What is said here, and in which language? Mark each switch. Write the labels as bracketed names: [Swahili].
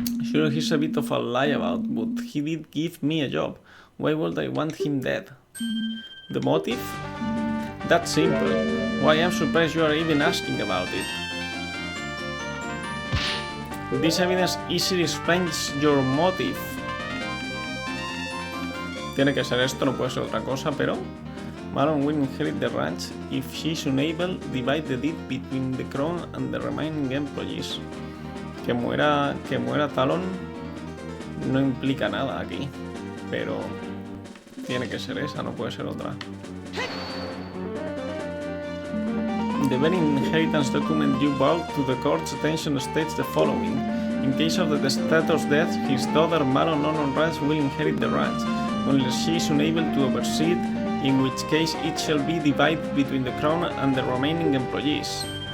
[English] Sure, he's a bit of a liability, but he did give me a job. Why would I want him dead? The motive? That's simple. Why, I'm surprised you are even asking about it. This evidence easily explains your motive. [Spanish] Tiene que ser esto, no puede ser otra cosa, pero... [English] Malon will inherit the ranch if she is unable to divide the deed between the crown and the remaining employees. [Spanish] Que muera Talon no implica nada aquí, pero tiene que ser esa, no puede ser otra. [English] The very inheritance document you brought to the court's attention states the following. In case of the testator's death, his daughter Malon Ranch will inherit the ranch, unless she is unable to oversee it, in which case it shall be divided between the crown and the remaining employees.